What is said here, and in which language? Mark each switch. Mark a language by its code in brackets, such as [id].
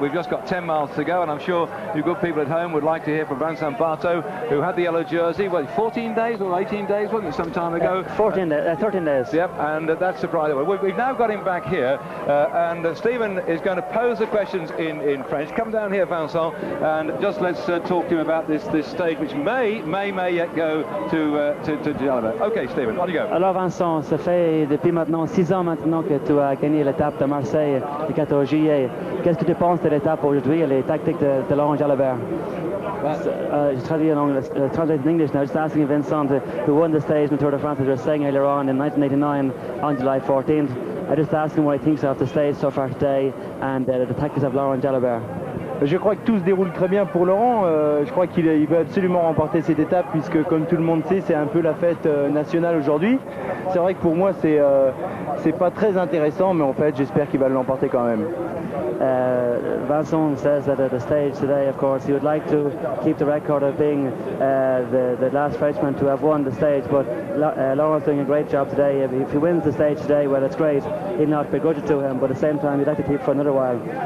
[en] We've just got 10 miles to go, and I'm sure you good people at home would like to hear from Vincent Barteau, who had the yellow jersey, 14 days or 18 days, wasn't it, some time ago? 13 days. Yep, and that's surprising. We've now got him back here. And Stephen is going to pose the questions in French. Come down here, Vincent, and just let's talk to him about this stage, which may yet go to Jalabert. Okay, Stephen, on you go. [fr] Alors Vincent, ça fait depuis maintenant 6 ans maintenant que tu as gagné l'étape de Marseille le 14 juillet. Qu'est-ce que tu penses de l'étape aujourd'hui et les tactiques de Laurent Jalabert? [en] Translate in English now, just asking Vincent, who won the stage in the Tour de France, as we were saying earlier on in 1989 on July 14th. I just asked him what he thinks of the stage so far today and the tactics of Laurent Jalabert. [fr] Je crois que tout se déroule très bien pour Laurent. Je crois qu'il veut absolument remporter cette étape puisque, comme tout le monde sait, c'est un peu la fête nationale aujourd'hui. C'est vrai que pour moi, c'est pas très intéressant, mais en fait, j'espère qu'il va l'emporter quand même. [en] Vincent says that at the stage today, of course, he would like to keep the record of being the last Frenchman to have won the stage, but Laurent's doing a great job today. If he wins the stage today, well, it's great. He'll not begrudge it to him, but at the same time, he'd like to keep for another while.